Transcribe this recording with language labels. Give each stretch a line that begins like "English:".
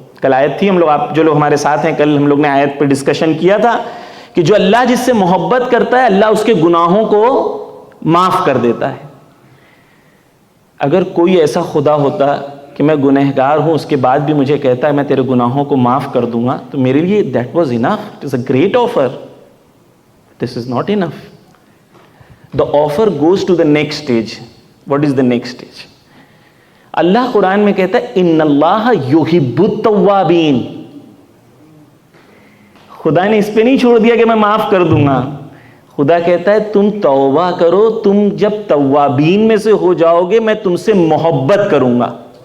Urdu: کل آیت تھی, ہم لوگ, آپ جو لوگ ہمارے ساتھ ہیں, کل ہم لوگ نے آیت پہ ڈسکشن کیا تھا کہ جو اللہ جس سے محبت کرتا ہے اللہ اس کے گناہوں کو معاف کر دیتا ہے. اگر کوئی ایسا خدا ہوتا کہ میں گنہگار ہوں اس کے بعد بھی مجھے کہتا ہے میں تیرے گناہوں کو معاف کر دوں گا, تو میرے لیے
English: That was enough. It is a great offer. This is not enough. The offer goes to the next stage. What is the next stage?
Urdu: اللہ قرآن میں کہتا ہے
Arabic: ان اللہ یحب التوابین.
Urdu: خدا نے اس پہ نہیں چھوڑ دیا کہ میں معاف کر دوں گا. خدا کہتا ہے تم توبہ کرو, تم جب توابین میں سے ہو جاؤ گے میں تم سے محبت کروں گا.